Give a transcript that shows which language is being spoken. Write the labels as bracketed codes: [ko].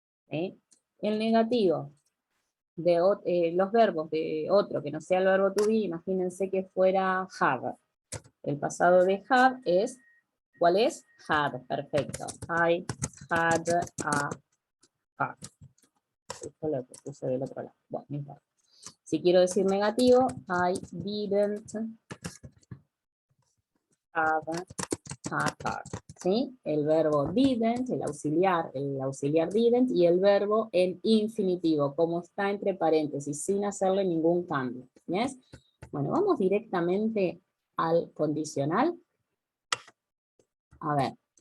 [es] ¿Sí? El negativo de los verbos de otro que no sea el verbo to be, imagínense que fuera have. El pasado de have es, ¿cuál es? Had, perfecto. [en] I had a car. [es] Esto lo puse del otro lado. Bueno, no importa. Si quiero decir negativo, [en] I didn't have a car. [es] ¿Sí? El verbo didn't, el auxiliar didn't, y el verbo en infinitivo, como está entre paréntesis, sin hacerle ningún cambio. ¿Yes? Bueno, vamos directamente al condicional. A ver.